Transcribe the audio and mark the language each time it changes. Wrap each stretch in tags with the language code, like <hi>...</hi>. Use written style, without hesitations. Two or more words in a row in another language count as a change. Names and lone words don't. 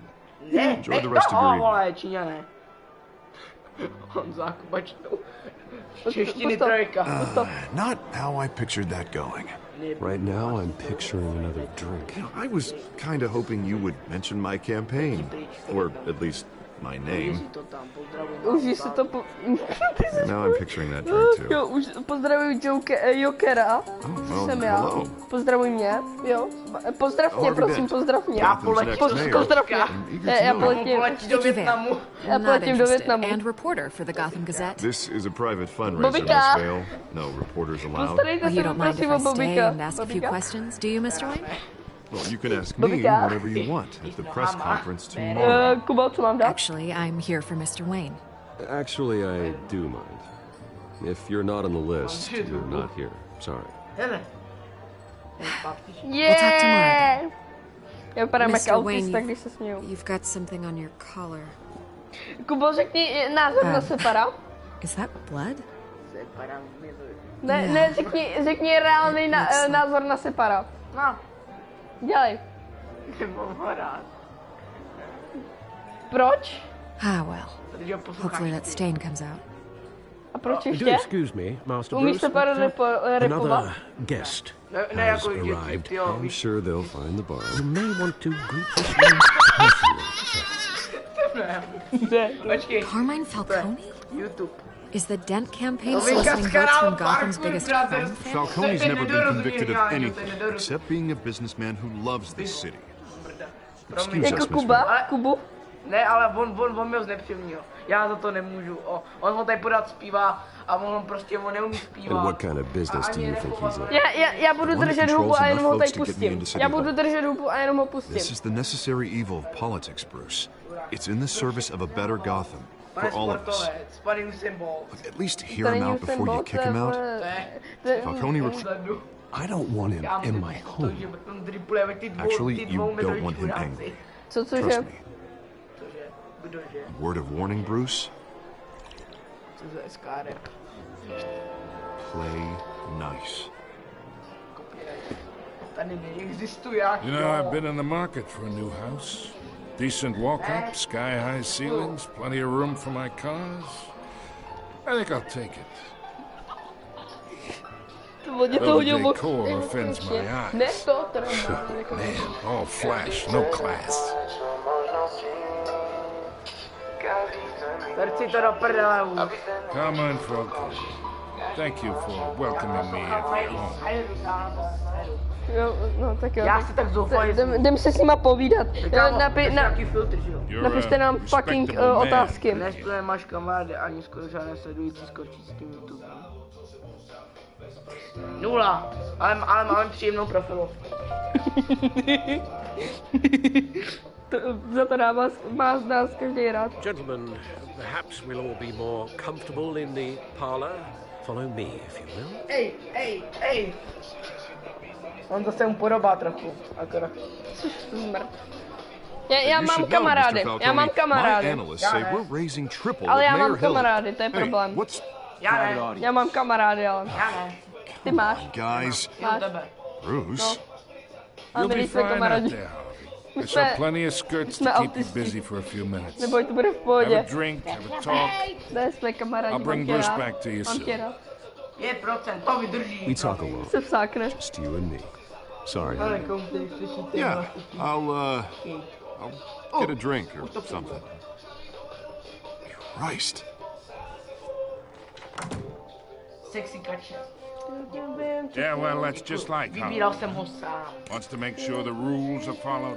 <en>Enjoy the rest of your evening. Not how I pictured that going. Right now, I'm picturing another drink. I was kind of hoping you would mention my campaign, or at least my name. Now I'm picturing that drink too.</en> <cs>Jo, už pozdravuji Jokera. Jsem já.</cs> <en>Hello.</en> <cs>Pozdravuj mě, jo. Pozdrav mě, Harvey prosím, Dent, pozdrav mě.</cs> <en>Gotham's next mayor.</en> <cs>Pozdrav mě. Já poletím do Větnamu. Já poletím do Větnamu.</cs> <en>And reporter for the Gotham Gazette. This is a private fundraiser,</en> <cs>Bobika.</cs> <en>Miss Vale. No reporters allowed.</en> <cs>Postarejte</cs> <en>Well,</en> <cs>se</cs> <en>you don't mind</en> <cs>prosím</cs> <en>if</en> <cs>o</cs> <en>I stay</en> <cs>Bobika.</cs> <en>and ask a few questions, do you, Mr. Wayne? Well, you can ask me</en> <cs>Bobika.</cs> <en>whatever you want at the press conference tomorrow.</en> <cs>Kubo, co mám dát?</cs> <en>Actually, I'm here for Mr. Wayne. Actually, I do mind. If you're not on the list, you're not here. Sorry.</en> <cs>Hele. Yeah! Já vypadám jako</cs> <en>Mr. Wayne,</en> <cs>autista, když se směju.</cs> <en>you've got something on your collar.</en> <cs>Kubo, řekni názor na separa.</cs> <en>Is that blood?</en> <cs>Ne, řekni reálný názor na separa.</cs> <en>No,</en> <cs>Dělej. nemám ho rád. Proč?</cs> <en>Ah, well.</en> <cs>Protože ho posloucháš</cs> <en>Hopefully that</en> <cs>ty.</cs> <en>stain comes out.</en> <cs>A proč</cs> <en>Do</en> <cs>ještě?</cs> <en>excuse me, Master</en> <cs>Umíš</cs> <en>Bruce.</en> <cs>separa repovat?</cs> <en>Another guest</en> <cs>Ne,</cs> <en>has</en> <cs>jako že</cs> <en>arrived.</en> <cs>ty jo,</cs> <en>I'm</en> <cs>víš.</cs> <en>sure they'll find the bar. You may want to greet this man personally, sir.</en> <cs>Počkej,</cs> <en>Carmine Falcone?</en> <cs>YouTube.</cs> <en>Is the Dent campaign</en> <cs>To</cs> <en>soliciting</en> <cs>vykaz</cs> <en>votes</en> <cs>kanál</cs> <en>from Gotham's</en> <cs>Parkour,</cs> <en>biggest</en> <cs>brother.</cs> <en>crime family? Falcone's</en> <cs>Teď</cs> <en>never been</en> <cs>nedorozumění,</cs> <en>convicted of</en> <cs>Gáňo,</cs> <en>anything</en> <cs>teď nedorozumění.</cs> <en>except being a businessman who loves this city. Excuse</en> <cs>Promiň.</cs> <en>us,</en> <cs>Jako</cs> <en>Miss</en> <cs>Kuba?</cs> <en>Vale.</en> <cs>Kubu? Ne, ale on měl znepříjemnýho. Já za to nemůžu. On ho tady pořád zpívá a on neumí zpívat.</cs> <en>And what kind of business do you think he's in?</en> <cs>Já budu</cs> <en>One</en> <cs>držet</cs> <en>controls</en> <cs>hubu a jenom ho</cs> <en>enough</en> <cs>tady</cs> <en>folks to get me</en> <cs>pustím.</cs> <en>into City</en> <cs>Já</cs> <en>Hall.</en> <cs>budu držet hubu a jenom ho</cs> <en>This</en> <cs>pustím.</cs> <en>is the necessary evil of politics, Bruce. It's in the service of a better Gotham for all of us. Spanning symbol. At least hear him out before you kick him out. Falcone I don't want him in my home. Actually, you don't want him angry.</en> <cs>Cože?</cs> <en>Trust me. Word of warning, Bruce.</en> <cs>Co za SKR?</cs> <en>Play nice.</en> <cs>Tady neexistuje.</cs> <en>You know, I've been in the market for a new house. Decent walk-up, sky-high ceilings, plenty of room for my cars. I think I'll take it.</en> <cs>Vodě to</cs> <en>Though the</en> <cs>hodil moc.</cs> <en>decor offends my eyes.</en> <cs>Ne to, teda.</cs> <en>Man, all flash, no class.</en> <cs>Vrci to do prdele už.</cs> <en>Carmine Falcone, thank you for welcoming me at your home.</en> <cs>Jo, no tak jo. Já si tak zoufalý. Jdem se s nima povídat. Nějaký filtr, že jo? Napište nám fucking</cs> <en>respectable man.</en> <cs>otázky. Než tu nemáš kamarády ani skoro žádné sledující skočí s tím YouTube. 0, ale máme příjemnou profilovku. Za to má z nás každý rád.</cs> <en>Gentlemen, perhaps we'll all be more comfortable in the parlor. Follow me, if you will.</en> <cs>Ej. On to se mu podobá trochu, akorát. Zmrt. Já</cs> <en>You</en> <cs>mám</cs> <en>should know,</en> <cs>kamarády,</cs> <en>Mr.</en> <cs>já mám</cs> <en>Falcone, my</en> <cs>kamarády.</cs> <en>analysts say we're raising triple</en> <cs>Ale</cs> <en>with</en> <cs>já</cs> <en>Mayor</en> <cs>mám</cs> <en>Hill.</en> <cs>kamarády, to je</cs> <en>Hey,</en> <cs>problém.</cs> <en>what's...</en> <cs>Já ne, Já mám kamarády, ale já ne. ty máš.</cs> <en>Guys,</en> <cs>Jen tebe.</cs> <en>Bruce,</en> <cs>Ale</cs> <en>You'll</en> <cs>my</cs> <en>be</en> <cs>nejsme</cs> <en>fine out</en> <cs>kamarádi.</cs> <en>there, Harvey.</en> <cs>My</cs> <en>saw plenty of skirts to keep you busy for a few minutes.</en> <cs>Neboj, to bude v</cs> <en>Have</en> <cs>pohodě.</cs> <en>a drink, have a talk.</en> <cs>Ne, jsme kamarádi,</cs> <en>I'll bring Bruce back to you</en> <cs>mám</cs> <en>soon.</en> <cs>tě rád. 5%, to vydrží.</cs> <en>We talk alone.</en> <cs>Se vsákne.</cs> <en>Just you and me. Sorry.</en> <cs>Ale</cs> <en>honey.</en> <cs>koupí, slyšíte?</cs> <en>Yeah, I'll get a drink or something. Christ.</en> <cs>Sexy kače.</cs> <en>Yeah, well, that's just like</en> <cs>Vybíral</cs> <en>Howard.</en> <cs>jsem ho sám.</cs> <en>Wants to make sure the rules are followed.</en>